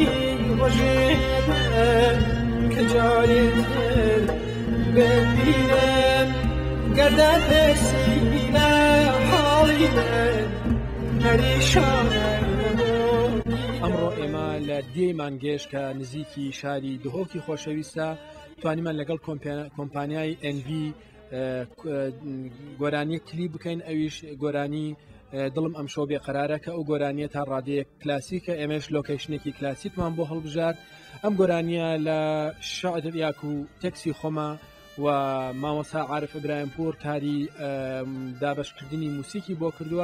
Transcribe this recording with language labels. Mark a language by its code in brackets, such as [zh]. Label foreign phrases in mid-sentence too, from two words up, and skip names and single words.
[ckb] رجمم که جارتر ببینم گردت سینه حالی من پریشانم. ئەمڕۆ ئێمە لە دیێمان گەیشت کە نزیکی شاری دهۆکی خۆشەویستە توانیمان لەگەڵ کۆمپانیای NV گۆرانی کلیپ بکەین ئەویش گۆرانی دڵم ئەم شەو بێقەرارە کە ئەو گۆرانیە تا ڕادەیەک کلاسیکە ئێمەش لۆکیشنێکی کلاسیکمان بۆ هەڵبژار ئەم گۆرانیە لە شعر و تەکسی خۆمە و مامۆستا عارف ئیبراهیمپور کاری دابەشکردنی موسیقی بۆ کردووە.